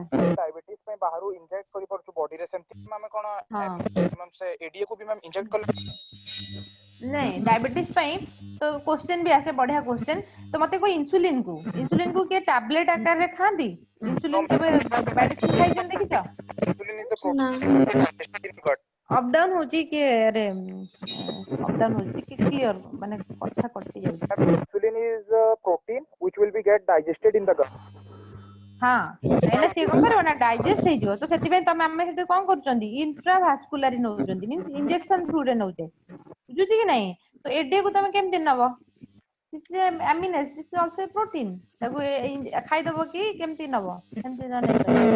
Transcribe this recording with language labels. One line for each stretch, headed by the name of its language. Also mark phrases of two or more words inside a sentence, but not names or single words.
Odia: ଡାଇବେଟିସ ପାଇଁ ବାହାରୁ ଇଞ୍ଜେକ୍ଟ କରିପାରୁଛୁ ବଡିରେ ସେମିତି ଆମେ କଣ ହଁ ମ୍ୟାମ ସେ ଏଡିଏ କୁ ବି ମ୍ୟାମ ଇଞ୍ଜେକ୍ଟ କଲେ ନାଇଁ ଡାଇବେଟିସ ପାଇଁ ତ କ୍ୱେଶ୍ଚନ ବି ଆସେ ବଢିଆ କ୍ୱେଶ୍ଚନ ତ ମତେ କହ ଇନ୍ସୁଲିନ କୁ କିଏ ଟାବଲେଟ ଆକାରରେ ଖାଆନ୍ତି ଇନ୍ସୁଲିନ କେବେ ମେଡିସିନ ଖାଇଛନ୍ତି ଦେଖିଛ
English: insulin is the
Odia: ନା
English: protein digested in gut up down
Odia: ହଉଛି କି ଆରେ
English: up down
Odia: ହଉଛି ଟିକେ କ୍ଲିୟର ମାନେ କଥା କଟି ଯାଉଛି।
English: insulin is a protein which will be get digested in the gut
Odia: ହଁ କାହିଁକିନା ସିଏ କଣ କରିବ ନା ଡାଇଜେଷ୍ଟ ହେଇଯିବ ତ ସେଥିପାଇଁ ତମେ ଆମେ ସେଠି କଣ କରୁଛନ୍ତି ଇଣ୍ଟ୍ରାଭାସ୍କୁଲାରି ନଉଛନ୍ତି
English: means injection through
Odia: ରେ ନଉଛେ ବୁଝୁଛି କି ନାଇଁ ତ ଏଡିକୁ ତମେ କେମିତି ନବ ଆମିନେସ
English: this is also protein
Odia: ତାକୁ ଖାଇଦବ କି କେମିତି ନବ ସେମିତି ତ ନେଇପାରିବ